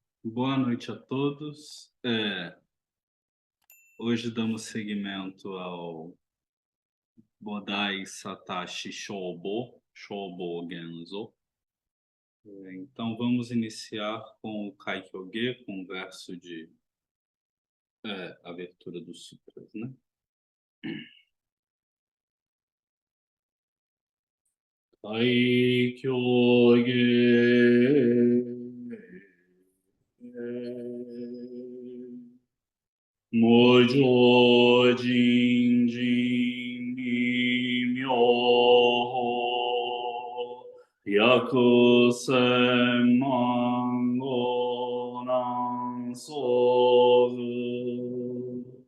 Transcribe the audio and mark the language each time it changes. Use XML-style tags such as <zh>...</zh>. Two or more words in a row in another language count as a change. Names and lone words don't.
<pt>Boa noite a todos. Hoje damos seguimento ao Bodai Satoshi Shobo Genzo. Então vamos iniciar com o Kaikyoge, com o verso de abertura dos sutras, né?</pt> <ja>開経偈 無上 甚深 微妙法 百千万劫 難遭遇</ja>